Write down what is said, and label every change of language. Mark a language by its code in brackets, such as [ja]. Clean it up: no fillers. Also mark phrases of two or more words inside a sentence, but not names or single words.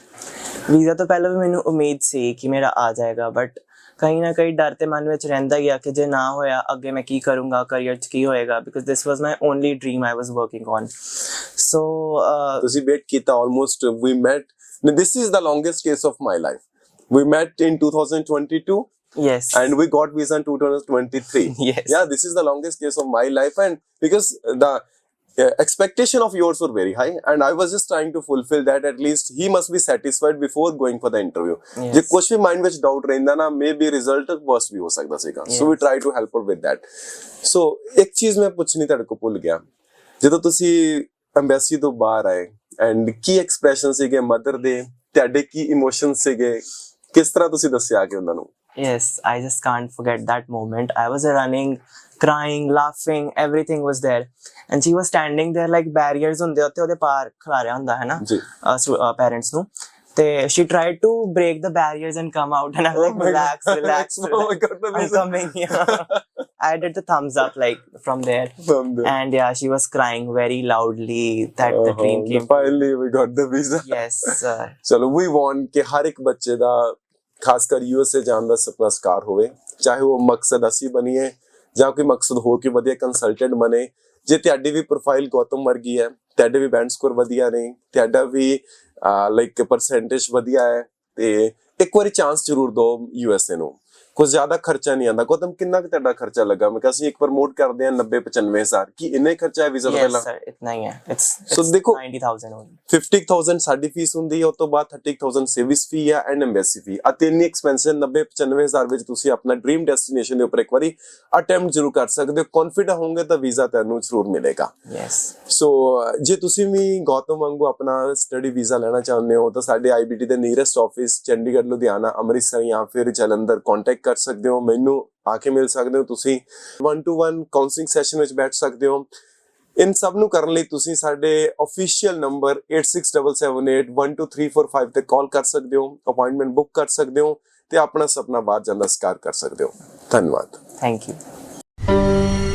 [pa] ਵੀਜ਼ਾ ਤੋਂ ਪਹਿਲਾਂ ਵੀ ਮੈਨੂੰ ਉਮੀਦ ਸੀ ਕਿ ਮੇਰਾ ਆ ਜਾਏਗਾ, ਬਟ ਕहीं ਨਾ ਕहीं ਡਰ ਤੇ ਮਨ ਵਿੱਚ ਰਹਿੰਦਾ ਹੀ ਆ ਕਿ ਜੇ ਨਾ ਹੋਇਆ ਅੱਗੇ ਮੈਂ ਕੀ ਕਰੂੰਗਾ, ਕਰੀਅਰ 'ਚ ਕੀ ਹੋਏਗਾ, [en] because this was my only dream I was working on. [pa] ਸੋ ਤੁਸੀਂ ਵੇਟ ਕੀਤਾ [en] almost, we met, this is the longest case of my life. We met in 2022 yes, and we got visa in 2023. yes, Yeah, this is the longest case of my life, and because the expectation of yours were very high and I was just trying to fulfill that. At least he must be satisfied before going for the interview. yes, [pa] ਜੇ ਕੁਝ ਵੀ ਮਾਈਂਡ ਵਿੱਚ ਡਾਊਟ ਰਹਿੰਦਾ ਨਾ, [en] maybe result worst [pa] ਵੀ ਹੋ ਸਕਦਾ ਸੀਗਾ। [en] so we try to help out with that. [pa] ਸੋ ਇੱਕ ਚੀਜ਼ ਮੈਂ ਪੁੱਛਣੀ ਤੁਹਾਡੇ ਕੋਲ ਭੁੱਲ ਗਿਆ, ਜਦੋਂ ਤੁਸੀਂ ਐਮਬੈਸੀ ਤੋਂ ਬਾਹਰ ਆਏ ਐਂਡ ਕੀ ਐਕਸਪ੍ਰੈਸ਼ਨ ਸੀਗੇ ਮਦਰ ਦੇ, ਤੁਹਾਡੇ ਕੀ ਇਮੋਸ਼ਨ ਸੀਗੇ, ਕਿਸ ਤਰ੍ਹਾਂ ਤੁਸੀਂ ਦੱਸਿਆ ਕਿ ਉਹਨਾਂ ਨੂੰ? [en] yes, I just can't forget that moment. I was running, crying, laughing, everything was there, and she was standing there like barriers [pa] ਹੁੰਦੇ ਉੱਤੇ ਉਹਦੇ ਪਾਰ ਖਲਾ ਰਿਹਾ ਹੁੰਦਾ ਹੈ ਨਾ ਜੀ [en] parents [pa] ਨੂੰ, ਤੇ [en] she tried to break the barriers and come out, and I was like, relax, relax, Oh my God, the I'm visa. coming. Yeah. I did the thumbs up like from there, From there. and yeah, she was crying very loudly that the dream came true. Finally we got the visa. Yes, [pa] ਚਲੋ [en] we want [pa] ਕਿ ਹਰ ਇੱਕ ਬੱਚੇ ਦਾ ਖਾਸ ਕਰ USA ਜਾਣ ਦਾ ਸੁਪਨਾ ਸਾਕਾਰ ਹੋਵੇ, ਚਾਹੇ ਉਹ ਮਕਸਦ ਅਸੀਂ ਬਣੀਏ ਜਾਂ ਕੋਈ ਮਕਸਦ ਹੋਰ ਕੋਈ ਵਧੀਆ ਕੰਸਲਟੈਂਟ ਬਣੇ। ਜੇ ਤੁਹਾਡੀ ਵੀ ਪ੍ਰੋਫਾਈਲ ਗੌਤਮ ਵਰਗੀ ਹੈ, ਤੁਹਾਡੇ ਵੀ [en] band score [pa] ਵਧੀਆ ਨੇ, ਤੁਹਾਡਾ ਵੀ [en] like percentage [pa] ਵਧੀਆ ਹੈ, ਤੇ ਇੱਕ ਵਾਰੀ ਚਾਂਸ ਜ਼ਰੂਰ ਦਿਓ USA ਨੂੰ। ਕੁਝ ਜ਼ਿਆਦਾ ਖਰਚਾ ਨਹੀਂ ਆਉਂਦਾ। ਗੌਤਮ, ਕਿੰਨਾ ਕੁ ਤੁਹਾਡਾ ਖਰਚਾ ਲੱਗਾ? ਮੈਂ ਕਿਹਾ ਅਸੀਂ ਇੱਕ ਪ੍ਰਮੋਟ ਕਰਦੇ ਹਾਂ 90-95 ਹਜ਼ਾਰ, ਕੀ ਇੰਨਾ ਹੀ ਖਰਚਾ ਹੈ ਵੀਜ਼ਾ ਦਾ? [en] yes [pa] ਪਹਿਲਾਂ [hi] sir, इतना ही है, [en] it's [hi] So देखो, [en] 90,000 only. [pa] 50,000 ਸਾਡੀ ਫੀਸ ਹੁੰਦੀ ਹੈ, ਉਸ ਤੋਂ ਬਾਅਦ 30,000 [en] service fee [pa] ਹੈ [en] and embassy fee. [pa] ਆ ਤਿੰਨ ਐਕਸਪੈਂਸ 90-95 ਹਜ਼ਾਰ ਵਿੱਚ ਤੁਸੀਂ ਆਪਣਾ [en] dream destination [pa] ਦੇ ਉੱਪਰ ਇੱਕ ਵਾਰੀ ਅਟੈਂਪਟ ਜ਼ਰੂਰ ਕਰ ਸਕਦੇ ਹੋ। ਕੌਨਫੀਡੈਂਟ ਹੋਵੋਗੇ ਤਾਂ ਵੀਜ਼ਾ ਤੁਹਾਨੂੰ ਜ਼ਰੂਰ ਮਿਲੇਗਾ। [en] yes, [pa] ਸੋ ਜੇ ਤੁਸੀਂ ਵੀ ਗੌਤਮ ਵਾਂਗੂ ਆਪਣਾ ਸਟੱਡੀ ਵੀਜ਼ਾ ਲੈਣਾ ਚਾਹੁੰਦੇ ਹੋ ਤਾਂ ਸਾਡੇ IBT ਦੇ [en] nearest office [pa] ਚੰਡੀਗੜ੍ਹ, ਲੁਧਿਆਣਾ, ਅੰਮ੍ਰਿਤਸਰ ਜਾਂ ਫਿਰ ਜਲੰਧਰ ਕੰਟੈਕਟ ਕਰ ਸਕਦੇ ਹੋ। ਮੈਨੂੰ ਆ ਕੇ ਮਿਲ ਸਕਦੇ ਹੋ। ਤੁਸੀਂ 1-to-1 [en] counseling session [pa] ਵਿੱਚ ਬੈਠ ਸਕਦੇ ਹੋ। ਇਨ ਸਭ ਨੂੰ ਕਰਨ ਲਈ ਤੁਸੀਂ ਸਾਡੇ [en] official number [pa] 8677812345 ਤੇ ਕਾਲ ਕਰ ਸਕਦੇ ਹੋ, [en] appointment book [pa] ਕਰ ਸਕਦੇ ਹੋ ਤੇ ਆਪਣਾ ਸੁਪਨਾ ਬਾਹਰ ਜਾਣ ਦਾ ਸਾਕਾਰ ਕਰ ਸਕਦੇ ਹੋ। ਧੰਨਵਾਦ। [en] thank you.